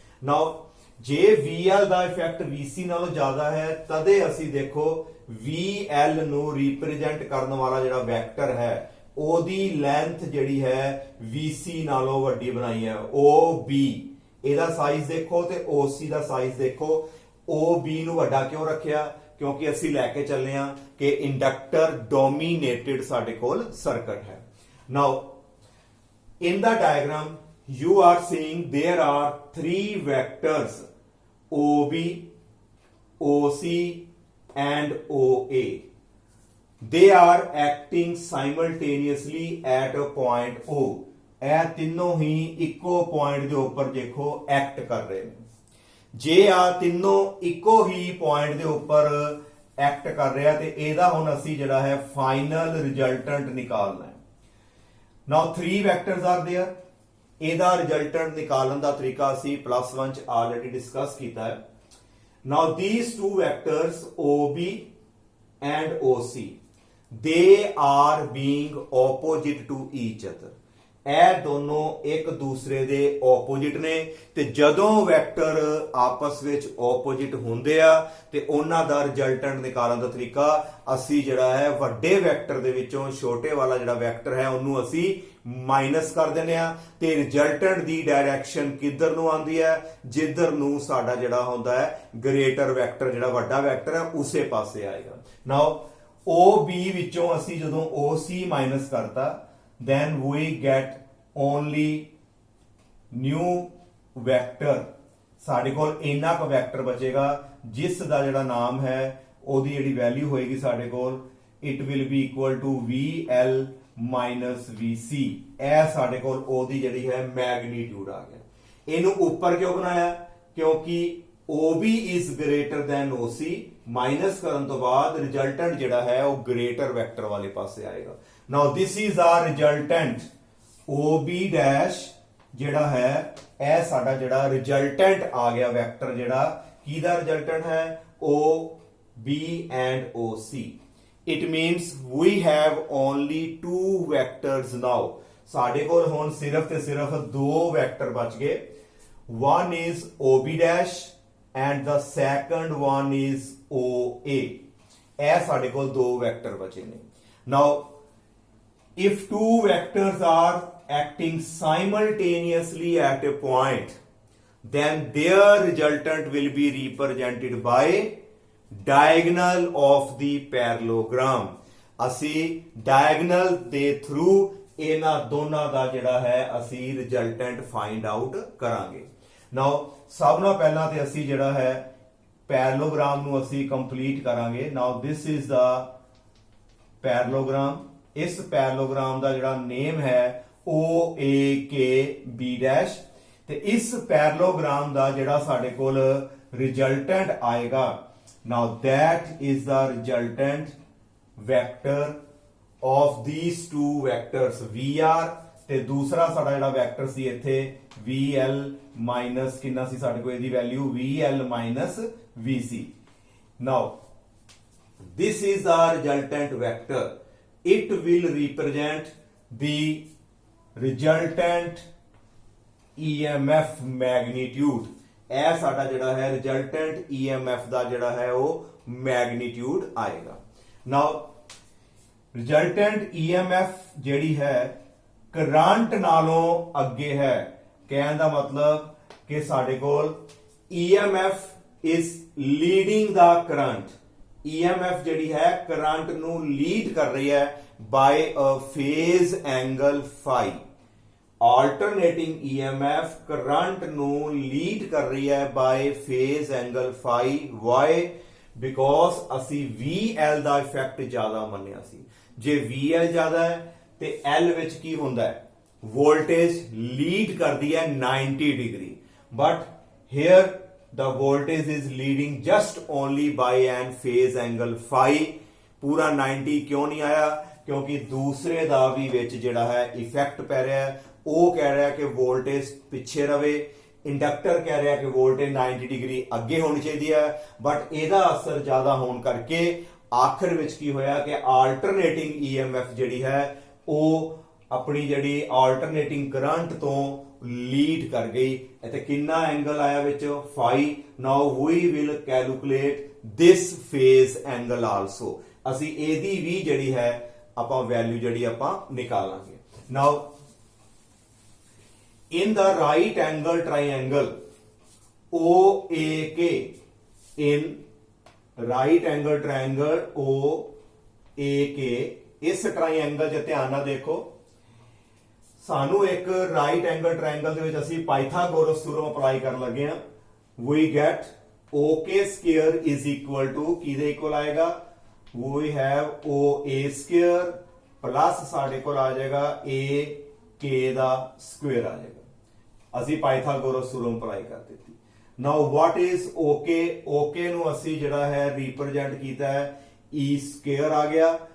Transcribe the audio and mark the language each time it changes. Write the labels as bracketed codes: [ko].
[pa] ਨਾਓ ਜੇ VL ਦਾ effect VC ਨਾਲੋਂ ਜ਼ਿਆਦਾ ਹੈ ਤਦੇ ਅਸੀਂ ਦੇਖੋ VL ਨੂੰ ਰਿਪਰੈਜ਼ੈਂਟ ਕਰਨ ਵਾਲਾ ਜਿਹੜਾ ਵੈਕਟਰ ਹੈ ਉਹਦੀ ਲੈਂਥ ਜਿਹੜੀ ਹੈ VC ਨਾਲੋਂ ਵੱਡੀ ਬਣਾਈ ਹੈ। OB ਇਹਦਾ ਸਾਈਜ਼ ਦੇਖੋ ਤੇ OC ਦਾ ਸਾਈਜ਼ ਦੇਖੋ। OB ਨੂੰ ਵੱਡਾ ਕਿਉਂ ਰੱਖਿਆ? ਕਿਉਂਕਿ ਅਸੀਂ ਲੈ ਕੇ ਚੱਲੇ ਆ ਕਿ ਇੰਡਕਟਰ ਡੋਮੀਨੇਟਿਡ ਸਾਡੇ ਕੋਲ ਸਰਕਟ ਹੈ। [en] Now in the diagram you are seeing there are 3 vectors OB, OC and OA. They are acting simultaneously at a point O। [pa] ਇਹ ਤਿੰਨੋਂ ਹੀ ਇੱਕੋ ਪੁਆਇੰਟ ਦੇ ਉੱਪਰ ਦੇਖੋ ਐਕਟ ਕਰ ਰਹੇ ਨੇ। ਜੇ ਆ ਤਿੰਨੋਂ ਇੱਕੋ ਹੀ ਪੁਆਇੰਟ ਦੇ ਉੱਪਰ ਐਕਟ ਕਰ ਰਿਹਾ ਤੇ ਇਹਦਾ ਹੁਣ ਅਸੀਂ ਜਿਹੜਾ ਹੈ ਫਾਈਨਲ ਰਿਜ਼ਲਟੈਂਟ ਨਿਕਾਲਣਾ ਹੈ। [en] Now 3 vectors are there. [pa] ਇਹਦਾ ਰਿਜ਼ਲਟੈਂਟ ਨਿਕਾਲਣ ਦਾ ਤਰੀਕਾ ਅਸੀਂ +1 ਚ ਆਲਰੇਡੀ ਡਿਸਕਸ ਕੀਤਾ ਹੈ। [en] Now these two vectors OB and OC, they are being opposite to each other। [pa] ਇਹ ਦੋਨੋਂ ਇੱਕ ਦੂਸਰੇ ਦੇ ਆਪੋਜਿਟ ਨੇ ਤੇ ਜਦੋਂ ਵੈਕਟਰ ਆਪਸ ਵਿੱਚ ਆਪੋਜਿਟ ਹੁੰਦੇ ਆ ਤੇ ਉਹਨਾਂ ਦਾ ਰਿਜ਼ਲਟੈਂਟ ਨਿਕਾਲਣ ਦਾ ਤਰੀਕਾ ਅਸੀਂ ਜਿਹੜਾ ਹੈ ਵੱਡੇ ਵੈਕਟਰ ਦੇ ਵਿੱਚੋਂ ਛੋਟੇ ਵਾਲਾ ਜਿਹੜਾ ਵੈਕਟਰ ਹੈ ਉਹਨੂੰ ਅਸੀਂ ਮਾਈਨਸ ਕਰ ਦਿੰਦੇ ਆ ਤੇ ਰਿਜ਼ਲਟੈਂਟ ਦੀ ਡਾਇਰੈਕਸ਼ਨ ਕਿੱਧਰ ਨੂੰ ਆਉਂਦੀ ਹੈ? ਜਿੱਧਰ ਨੂੰ ਸਾਡਾ ਜਿਹੜਾ ਹੁੰਦਾ ਹੈ ਗ੍ਰੇਟਰ ਵੈਕਟਰ, ਜਿਹੜਾ ਵੱਡਾ ਵੈਕਟਰ ਹੈ ਉਸੇ ਪਾਸੇ ਆਏਗਾ। ਨਾਓ OB ਵਿੱਚੋਂ ਅਸੀਂ ਜਦੋਂ OC ਮਾਈਨਸ ਕਰਤਾ [en] then we get only new vector। [pa] ਸਾਡੇ ਕੋਲ ਇੰਨਾ ਕੁ ਵੈਕਟਰ ਬਚੇਗਾ ਜਿਸ ਦਾ ਜਿਹੜਾ ਨਾਮ ਹੈ ਉਹਦੀ ਜਿਹੜੀ ਵੈਲਿਊ ਹੋਏਗੀ ਸਾਡੇ ਕੋਲ [en] it will be equal to VL minus VC। [pa] ਇਹ ਸਾਡੇ ਕੋਲ ਉਹਦੀ ਜਿਹੜੀ ਹੈ ਮੈਗਨੀਟਿਊਡ ਆ ਗਿਆ। ਇਹਨੂੰ ਉੱਪਰ ਕਿਉਂ ਬਣਾਇਆ? ਕਿਉਂਕਿ [en] OB is greater than OC [pa] minus ਕਰਨ ਤੋਂ ਬਾਅਦ ਰਿਜ਼ਲਟੈਂਟ ਜਿਹੜਾ ਹੈ ਉਹ ਗ੍ਰੇਟਰ ਵੈਕਟਰ ਵਾਲੇ ਪਾਸੇ ਆਏਗਾ। [en] now this is our resultant OB dash [pa] ਜਿਹੜਾ ਹੈ ਇਹ ਸਾਡਾ ਜਿਹੜਾ ਰਿਜ਼ਲਟੈਂਟ ਆ ਗਿਆ ਵੈਕਟਰ ਜਿਹੜਾ ਕਿਹਦਾ ਰਿਜ਼ਲਟੈਂਟ ਹੈ O B and O C. [en] It means we have only two vectors now. [pa] ਸਾਡੇ ਕੋਲ ਹੁਣ ਸਿਰਫ ਤੇ ਸਿਰਫ ਦੋ ਵੈਕਟਰ ਬਚ ਗਏ. [en] One is OB dash and the second one is OA. [pa] ਇਹ ਸਾਡੇ ਕੋਲ ਦੋ ਵੈਕਟਰ ਬਚੇ ਨੇ. [en] Now if two vectors are acting simultaneously at a point, then their resultant will be represented by diagonal of the parallelogram. [pa] ਅਸੀਂ diagonal ਦੇ through ਇਹਨਾਂ ਦੋਨਾਂ ਦਾ ਜਿਹੜਾ ਹੈ ਅਸੀਂ ਰਿਜ਼ਲਟੈਂਟ ਫਾਈਂਡ ਆਊਟ ਕਰਾਂਗੇ. ਨਾਓ ਸਭ ਨਾਲੋਂ ਪਹਿਲਾਂ ਤੇ ਅਸੀਂ ਜਿਹੜਾ ਹੈ ਪੈਰਲੋਗ੍ਰਾਮ ਨੂੰ ਅਸੀਂ ਕੰਪਲੀਟ ਕਰਾਂਗੇ. [en] Now this is the parallelogram. [pa] ਇਸ ਪੈਰਲੋਗ੍ਰਾਮ ਦਾ ਜਿਹੜਾ ਨੇਮ ਹੈ OAKB ਡੈਸ਼ ਤੇ ਇਸ ਪੈਰਲੋਗ੍ਰਾਮ ਦਾ ਜਿਹੜਾ ਸਾਡੇ ਕੋਲ ਰਿਜ਼ਲਟੈਂਟ ਆਏਗਾ. [en] now that is the resultant vector of these two vectors VR [pa] ਤੇ ਦੂਸਰਾ ਸਾਡਾ ਜਿਹੜਾ ਵੈਕਟਰ ਸੀ ਇੱਥੇ VL ਮਾਈਨਸ ਕਿੰਨਾ ਸੀ ਸਾਡੇ ਕੋਲ ਇਹਦੀ value VL minus VC. [en] Now this is the resultant vector. It will represent the resultant EMF magnitude. [pa] ਇਹ ਸਾਡਾ ਜਿਹੜਾ ਹੈ ਰਿਜ਼ਲਟੈਂਟ EMF ਦਾ ਜਿਹੜਾ ਹੈ ਉਹ ਮੈਗਨੀਟਿਊਡ ਆਏਗਾ. ਨਾਓ ਰਿਜ਼ਲਟੈਂਟ EMF ਜਿਹੜੀ ਹੈ ਕਰੰਟ ਨਾਲੋਂ ਅੱਗੇ ਹੈ. ਕਹਿਣ ਦਾ ਮਤਲਬ ਕਿ ਸਾਡੇ ਕੋਲ [en] EMF is leading the current. [pa] EMF ਜਿਹੜੀ ਹੈ ਕਰੰਟ ਨੂੰ ਲੀਡ ਕਰ ਰਹੀ ਹੈ [en] by a phase angle phi. Alternating EMF [pa] current ਨੂੰ ਲੀਡ ਕਰ ਰਹੀ ਹੈ [en] by phase angle phi. Why? [pa] Because ਅਸੀਂ VL ਦਾ ਇਫੈਕਟ ਜ਼ਿਆਦਾ ਮੰਨਿਆ ਸੀ. ਜੇ VL ਜ਼ਿਆਦਾ ਹੈ ਤੇ L ਵਿੱਚ ਕੀ ਹੁੰਦਾ ਹੈ ਵੋਲਟੇਜ ਲੀਡ ਕਰਦੀ ਹੈ 90 degree. [en] But here the voltage is leading just only by an phase angle phi. [pa] ਪੂਰਾ 90 ਕਿਉਂ ਨਹੀਂ ਆਇਆ? ਕਿਉਂਕਿ ਦੂਸਰੇ ਦਾ ਵੀ ਵਿੱਚ ਜਿਹੜਾ ਹੈ ਇਫੈਕਟ ਪੈ ਰਿਹਾ ਹੈ. ਉਹ ਕਹਿ ਰਿਹਾ ਕਿ ਵੋਲਟੇਜ ਪਿੱਛੇ ਰਵੇ. ਇੰਡਕਟਰ ਕਹਿ ਰਿਹਾ ਕਿ ਵੋਲਟੇਜ 90 ਡਿਗਰੀ ਅੱਗੇ ਹੋਣੀ ਚਾਹੀਦੀ ਹੈ. ਬਟ ਇਹਦਾ ਅਸਰ ਜ਼ਿਆਦਾ ਹੋਣ ਕਰਕੇ ਆਖਰ ਵਿੱਚ ਕੀ ਹੋਇਆ ਕਿ ਆਲਟਰਨੇਟਿੰਗ EMF ਜਿਹੜੀ ਹੈ ਉਹ ਆਪਣੀ ਜਿਹੜੀ ਆਲਟਰਨੇਟਿੰਗ ਕਰੰਟ ਤੋਂ ਲੀਡ ਕਰ ਗਈ. ਇੱਥੇ ਕਿੰਨਾ ਐਂਗਲ ਆਇਆ ਵਿੱਚ ਫਾਈ. [en] Now we will calculate this phase angle also. [pa] ਅਸੀਂ ਇਹਦੀ ਵੀ ਜਿਹੜੀ ਹੈ ਆਪਾਂ ਵੈਲਿਊ ਜਿਹੜੀ ਆਪਾਂ ਨਿਕਾਲਾਂਗੇ. [en] now in the right angle triangle OAK, in right angle triangle OAK, [pa] ਇਸ ਟ੍ਰਾਇੰਗਲ 'ਚ ਧਿਆਨ ਨਾਲ ਦੇਖੋ. ਸਾਨੂੰ ਇੱਕ ਰਾਈਟ ਐਂਗਲ ਟ੍ਰਾਇੰਗਲ ਦੇ ਵਿੱਚ ਅਸੀਂ ਪਾਈਥਾਗੋਰਸ ਥਿਊਰਮ ਅਪਲਾਈ ਕਰਨ ਲੱਗੇ ਹਾਂ. [en] we get OK square is equal to [pa] ਕਿਹਦੇ ਇਕੁਅਲ ਆਏਗਾ? [en] we have OA square [pa] plus ਸਾਡੇ ਕੋਲ ਆ ਜਾਏਗਾ AK ਦਾ ਸਕੁਅਰ ਆ ਜਾਏਗਾ. ਅਸੀਂ ਪਾਈਥਾਗੋਰਸ ਥਿਊਰਮ ਅਪਲਾਈ ਕਰ ਦਿੱਤੀ. [en] Now what is OK? [pa] OK ਨੂੰ ਅਸੀਂ ਜਿਹੜਾ ਹੈ ਰਿਪਰੈਜ਼ੈਂਟ ਕੀਤਾ ਹੈ E ਸਕੁਅਰ ਆ ਗਿਆ.